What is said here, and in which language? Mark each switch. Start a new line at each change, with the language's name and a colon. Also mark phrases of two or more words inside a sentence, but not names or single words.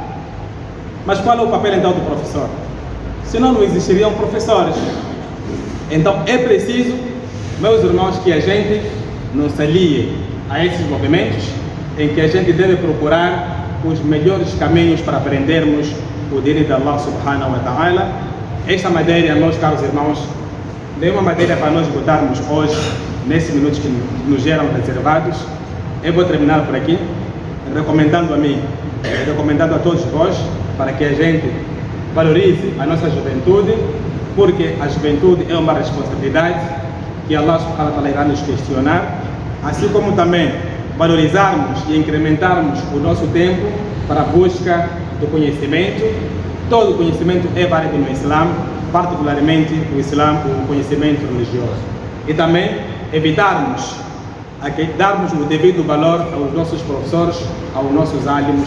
Portuguese: Mas qual é o papel então do professor? Senão não existiriam professores. Então é preciso, meus irmãos, que a gente não se alie a esses movimentos em que a gente deve procurar os melhores caminhos para aprendermos o direito de
Arabic: الله سبحانه وتعالى.
Portuguese: Esta matéria, meus caros irmãos, não é uma matéria para nós botarmos hoje, nesses minutos que nos eram reservados. Eu vou terminar por aqui, recomendando a mim, recomendando a todos vós, para que a gente valorize a nossa juventude, porque a juventude é uma responsabilidade que
Arabic: الله سبحانه وتعالى
Portuguese: irá nos questionar, assim como também valorizarmos e incrementarmos o nosso tempo para a busca do conhecimento. Todo conhecimento é válido no Islã, particularmente o Islã, o conhecimento religioso. E também evitarmos darmos o devido valor aos nossos professores, aos nossos alunos.